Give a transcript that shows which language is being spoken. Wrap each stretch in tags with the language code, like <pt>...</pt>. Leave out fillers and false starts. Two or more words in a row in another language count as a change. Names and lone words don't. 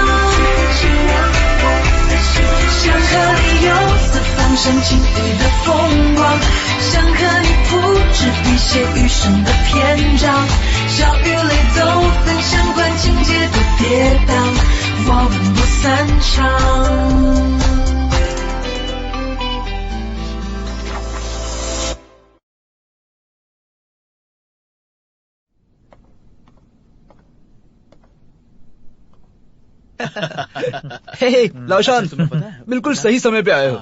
<zh>想和你游四方升晴雨的风光，想和你铺纸笔写余生的篇章，笑与泪都分享，管情节多跌宕，我们不散场。</zh> <hi>हे लाशान, बिल्कुल सही समय पे आए हो।</hi>